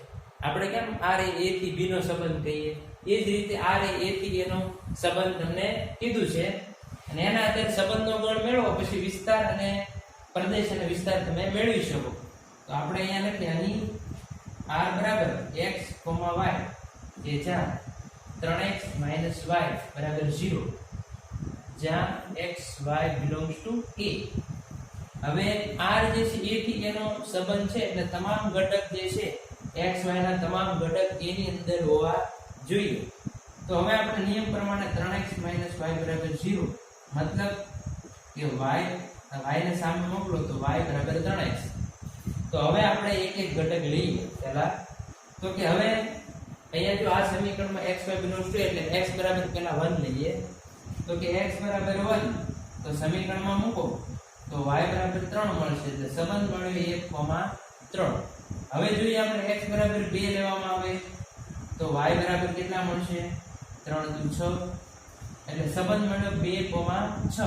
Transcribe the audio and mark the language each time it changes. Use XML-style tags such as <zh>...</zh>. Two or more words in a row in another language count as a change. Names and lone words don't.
<gu>આપણે કેમ r એ a થી b નો સંબંધ કહીએ, એ જ રીતે r એ a થી a નો સંબંધ તમને કીધું છે, અને એના આધારે સંબંધનો ગણ મેળવો પછી વિસ્તાર અને પ્રદેશ અને વિસ્તાર તમે મેળવી શકો. તો આપણે અહીંયા લખીએ અહીં r બરાબર x, y કે જ્યાં 3x - y બરાબર 0 જ્યાં</gu> <en>x y belongs to a.</en> <gu>હવે r જે છે a થી a નો સંબંધ છે એટલે તમામ ઘટક જે છે x y ના તમામ ઘટક a ની અંદર હોવા જોઈએ. તો હવે આપણે નિયમ પ્રમાણે 3x - y બરાબર 0 મતલબ કે y ને સામે મોકલો તો y બરાબર 3x. તો હવે આપણે એક એક ઘટક લઈએ પહેલા. તો કે હવે અહીંયા જો આ સમીકરણમાં</gu> <en>xy belongs to</en> <gu>એટલે x બરાબર પહેલા 1 લઈએ. તો કે x બરાબર 1 તો સમીકરણમાં મૂકો તો y બરાબર 3 મળશે. એટલે સંબંધ મળ્યો 1,3. હવે જોઈએ આપણે x બરાબર 2 લેવામાં આવે તો y બરાબર કેટલા મળશે? 3 × 6 એટલે સંબંધ મળ્યો 2,6.</gu>